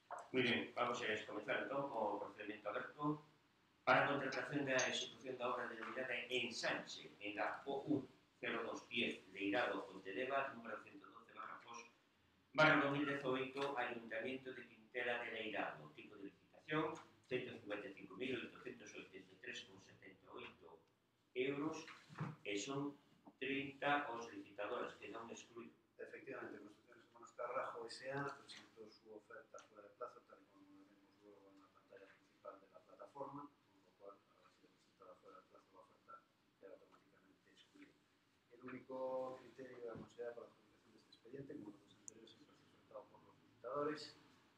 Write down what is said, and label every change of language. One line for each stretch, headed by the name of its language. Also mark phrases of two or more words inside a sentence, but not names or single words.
Galician: Moi ben, vamos a comenzar entón co procedimento aberto para a contratación da execución da obra denominada Ensanche en la O10210 Leirado Pontedeva, número 112 /POS /2018, Ayuntamiento de Quintela de Leirado. Tipo de licitación 155.883,78 euros e son 30 os licitadores que non excluído.
Spanish: Efectivamente, Construcciones Hermanos Carrajo S.A. presentó su oferta fuera de plazo, tal y como lo vemos luego en la pantalla principal de la plataforma, con lo cual, al haber sido presentada fuera de plazo la oferta, queda automáticamente excluida. El único criterio a considerar para la publicación de este expediente, como los anteriores, es el presentado por los licitadores.